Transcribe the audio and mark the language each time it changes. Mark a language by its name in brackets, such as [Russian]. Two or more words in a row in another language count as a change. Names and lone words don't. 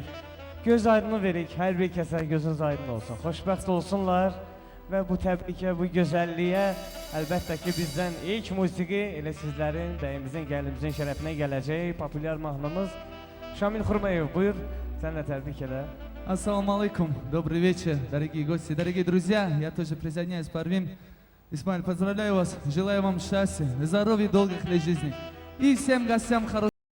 [Azerbaijani] Göz aydını veririk, hər bir kəsə gözünüz aydın olsun. Xoşbəxt olsunlar və bu təbrikə, bu gözəlliyə əlbəttə ki, bizdən ilk musiqi elə sizlərin, bəyimizin, gəlinimizin şərəfinə gələcək populyar mahnımız Şamil Xurmayev. Buyur, sən də təbrik elə. [Arabic] السلام عليكم, [Russian] добрый вечер, дорогие гости, дорогие друзья, я тоже присоединяюсь, Парвин. Исмаиль, поздравляю вас, желаю вам счастья, здоровья, долгих лет жизни и всем гостям хорошего.